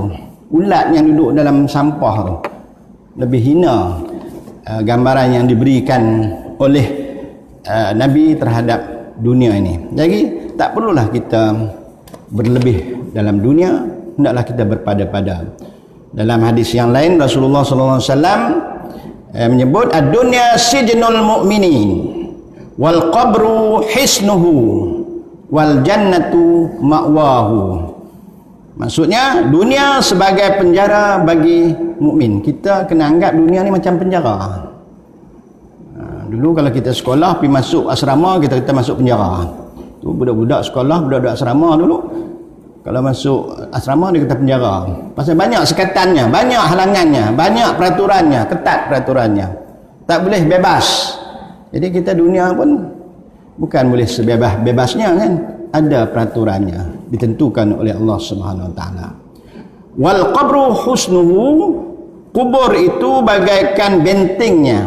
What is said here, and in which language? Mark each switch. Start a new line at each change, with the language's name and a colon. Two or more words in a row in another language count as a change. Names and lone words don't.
Malay: Ulat yang duduk dalam sampah tu lebih hina gambaran yang diberikan oleh Nabi terhadap dunia ini. Jadi tak perlulah kita berlebih dalam dunia, hendaklah kita berpada-pada. Dalam hadis yang lain Rasulullah SAW menyebut
Arabic: الدنيا سجن المؤمنين والقبر حصنه والجنة مأواه.
Malay: Maksudnya dunia sebagai penjara bagi mukmin. Kita kena anggap dunia ni macam penjara. Dulu kalau kita sekolah pergi masuk asrama, kita masuk penjara. Tu budak-budak sekolah, budak-budak asrama dulu kalau masuk asrama dia kata penjara. Pasal banyak sekatannya, banyak halangannya, banyak peraturannya, ketat peraturannya. Tak boleh bebas. Jadi kita dunia pun bukan boleh sebebas-bebasnya kan. Ada peraturannya ditentukan oleh Allah
Arabic: سبحانه وتعالى. والقبر حصنه,
Malay: kubur itu bagaikan bentengnya.